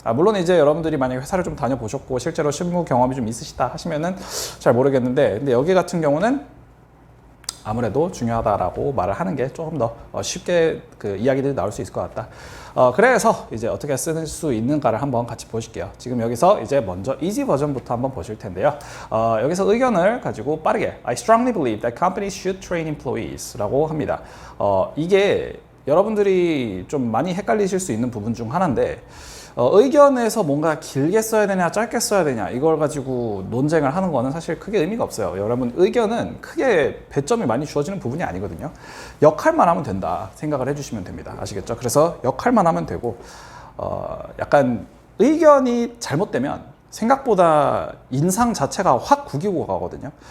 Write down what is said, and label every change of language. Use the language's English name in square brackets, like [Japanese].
[Korean] 물론 이제 여러분들이 만약에 회사를 좀 다녀보셨고 실제로 실무 경험이 좀 있으시다 하시면은 잘 모르겠는데, 근데 여기 같은 경우는 아무래도 중요하다라고 말을 하는 게 조금 더 쉽게 그 이야기들이 나올 수 있을 것 같다. 그래서 이제 어떻게 쓸 수 있는가를 한번 같이 보실게요. 지금 여기서 이제 먼저 easy 버전부터 한번 보실 텐데요. 여기서 의견을 가지고 빠르게 [English] I strongly believe that companies should train employees [Korean] 라고 합니다. 이게 여러분들이 좀 많이 헷갈리실 수 있는 부분 중 하나인데, 의견에서 뭔가 길게 써야 되냐 짧게 써야 되냐 이걸 가지고 논쟁을 하는 거는 사실 크게 의미가 없어요. 여러분 의견은 크게 배점이 많이 주어지는 부분이 아니거든요. 역할만 하면 된다 생각을 해주시면 됩니다. 아시겠죠? 그래서 역할만 하면 되고, 약간 의견이 잘못되면 생각보다 인상 자체가 확 구기고 가거든요.